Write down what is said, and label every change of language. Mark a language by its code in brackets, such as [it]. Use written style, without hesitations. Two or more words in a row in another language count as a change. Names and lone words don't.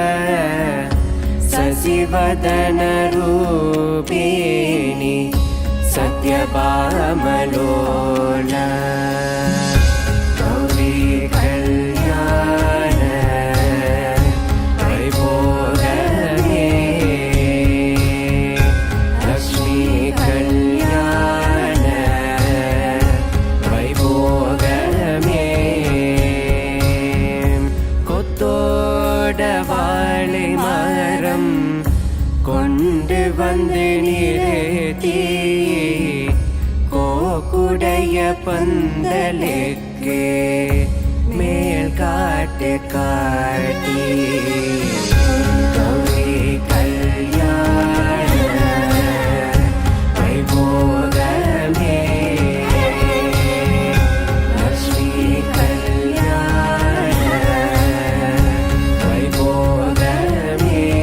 [te] శశివదనరూపిణీ సత్యభామలోలా గౌరీ కళ్యాణ వైభోగమే లక్ష్మీ కళ్యాణ [ta] वैभोगमे கொத்தோடவாழை மரம் கொண்டு வந்து நிறுத்தி கோக்குடைய பந்தலுக்கு மேல் காட்டு காட்டி [te] గౌరీ కళ్యాణ వైభోగమే లక్ష్మీ కళ్యాణ వైభోగమే